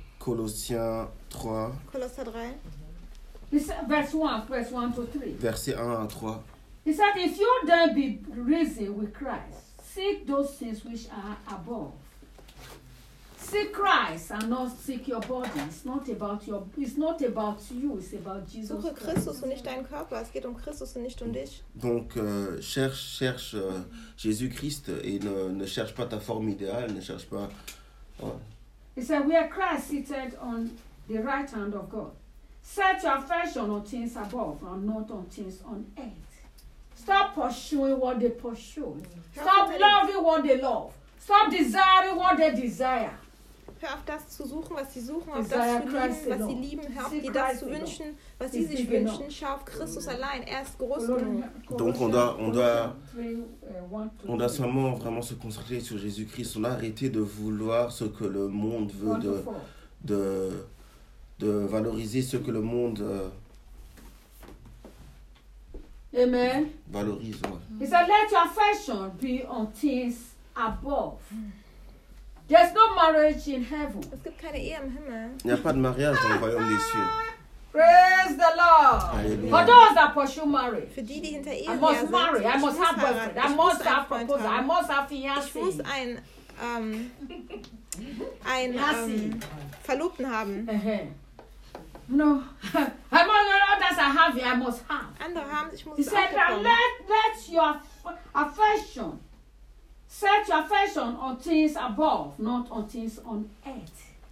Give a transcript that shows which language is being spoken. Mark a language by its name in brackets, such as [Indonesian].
[French] Verset 1 à 3. [English] He said, if you then be risen with Christ, seek those things which are above. Seek Christ and not seek your body. It's not about your. It's not about you. It's about Jesus. [German] Suche Christus und nicht deinen Körper. Es geht Christus und nicht dich. [French] Donc cherche Jésus Christ et ne cherche pas ta forme idéale. Ne cherche pas. [English] He said, "We are Christ seated on the right hand of God. Set your affection on things above and not on things on earth. Stop pursuing what they pursue. Stop loving what they love. Stop desiring what they desire." [German] Hör auf, das zu suchen, was sie suchen, auf das zu lieben, was sie lieben. Hör auf, die das zu wünschen, was sie sich wünschen. Schau auf Christus allein, er ist groß. [French] Donc on doit seulement vraiment se concentrer sur Jésus-Christ. On a arrêté de vouloir ce que le monde veut, de valoriser ce que le monde valorise. [English] He said, let your affection be on things above. There's no marriage in heaven. [German] Es gibt keine Ehe im Himmel. [French] Il n'y a pas de mariage dans le royaume des cieux. [English] Praise the Lord. Alleluia. For those that pursue marriage. [German] Für die, die hinter Ehe sind. [English] I must marry. I must have boyfriend. I must have proposal. I must have fiancé. [German] Ich muss einen Verlobten haben. [English] No. I must not have others I have. I must have. [German] Andere haben. Ich muss auch bekommen. [English] He said, let your affection. Set your affection on things above, not on things on earth.